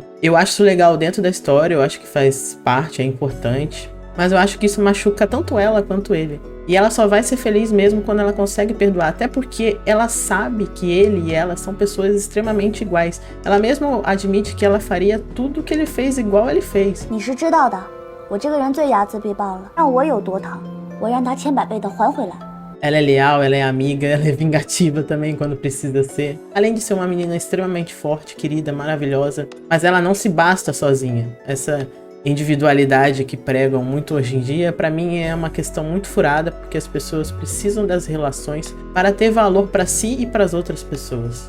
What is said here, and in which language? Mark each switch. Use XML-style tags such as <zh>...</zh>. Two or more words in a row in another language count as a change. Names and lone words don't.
<pt>Eu acho isso legal dentro da história, eu acho que faz parte, é importante. Mas eu acho que isso machuca tanto ela quanto ele. E ela só vai ser feliz mesmo quando ela consegue perdoar. Até porque ela sabe que ele e ela são pessoas extremamente iguais. Ela mesma admite que ela faria tudo que ele fez igual ele fez.</pt> <zh>你是知道的，我这个人最睚眦必报了，让我有多疼，我让他千百倍的还回来。</zh> <pt>Ela é leal, ela é amiga, ela é vingativa também quando precisa ser. Além de ser uma menina extremamente forte, querida, maravilhosa. Mas ela não se basta sozinha. Essa individualidade que pregam muito hoje em dia, pra mim é uma questão muito furada, porque as pessoas precisam das relações para ter valor pra si e para as outras pessoas.</pt>